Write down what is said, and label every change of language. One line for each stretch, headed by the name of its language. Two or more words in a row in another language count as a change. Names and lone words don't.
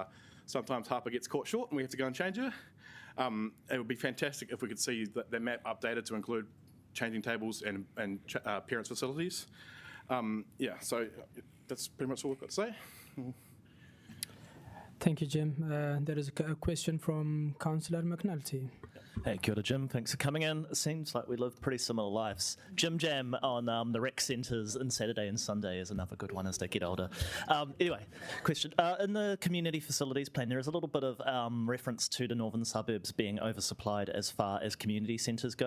English: Sometimes Harper gets caught short and we have to go and change her. It would be fantastic if we could see that map updated to include changing tables and parents' facilities. So that's pretty much all we've got to say. Thank you, Jim. There is a question from Councillor McNulty.
Māori: Hey, kia ora,
English: Jim. Thanks for coming in. It seems like we live pretty similar lives. Jim Jam on the rec centres on Saturday and Sunday is another good one as they get older. Anyway, question. In the community facilities plan, there is a little bit of reference to the northern suburbs being oversupplied as far as community centres go.